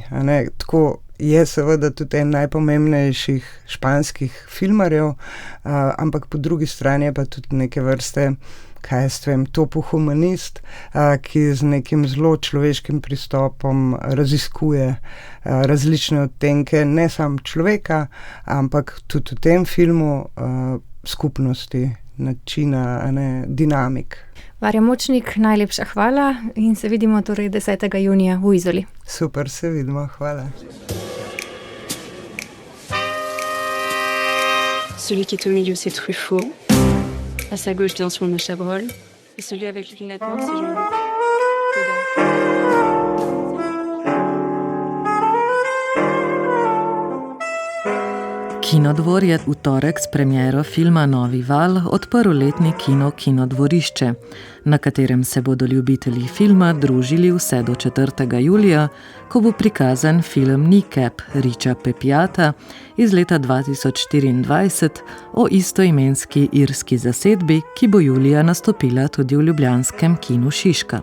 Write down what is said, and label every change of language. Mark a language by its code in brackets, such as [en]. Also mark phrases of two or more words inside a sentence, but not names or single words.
[sl] Tako je seveda tudi en najpomembnejših španskih filmarjev, ampak po drugi strani je pa tudi neke vrste, topo humanist, ki z nekim zelo človeškim pristopom raziskuje različne odtenke, ne samo človeka, ampak tudi v tem filmu skupnosti, načina, dinamik. Varja Močnik, najlepša hvala in se vidimo torej 10. junija v Izoli. Super, se vidimo, hvala. [fr] Celui qui est au milieu, c'est Truffaut. À sa gauche, bien sûr, le Chabrol. Et celui avec les lunettes noires, c'est Jean-Luc Godard. [sl] Kinodvor je v torek s premiero filma Novi val odprl letni kino Kinodvorišče, na katerem se bodo ljubitelji filma družili vse do 4. julija, ko bo prikazan film Kneecap Richa Pepijata iz leta 2024 o istoimenski irski zasedbi, ki bo julija nastopila tudi v ljubljanskem kinu Šiška.